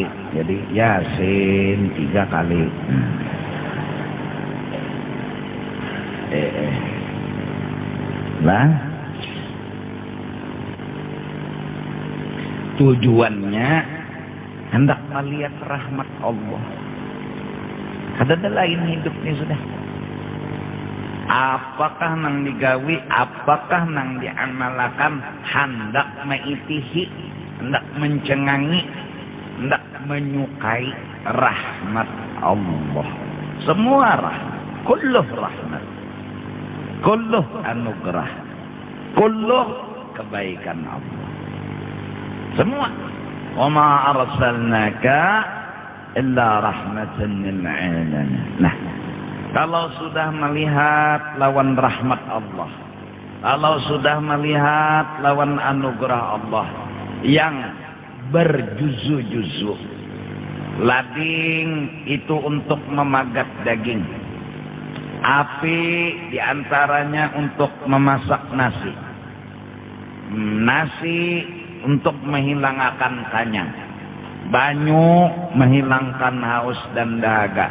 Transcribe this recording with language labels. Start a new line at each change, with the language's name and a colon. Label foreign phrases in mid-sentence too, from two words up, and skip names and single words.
Indonesian: Jadi Yasin 3 kali. Lah tujuannya hendak melihat rahmat Allah. Ada lain hidupnya sudah.
Banjar: Apakah nang digawi, apakah nang diamalakan, hendak meitihi, hendak mencengangi, hendak menyukai rahmat Allah.
Indonesian: Semua rahmat, kulluh rahmat, kulluh anugerah, kulluh kebaikan Allah. Semua.
Arabic: Wa ma arsalnaka illa rahmatan lil alamin.
Indonesian: Nah, kalau sudah melihat lawan rahmat Allah, kalau sudah melihat lawan anugerah Allah yang berjuzu-juzu, lading itu untuk memagat daging, api diantaranya untuk memasak nasi, nasi untuk menghilangkan kanyang, banyu menghilangkan haus dan dahaga.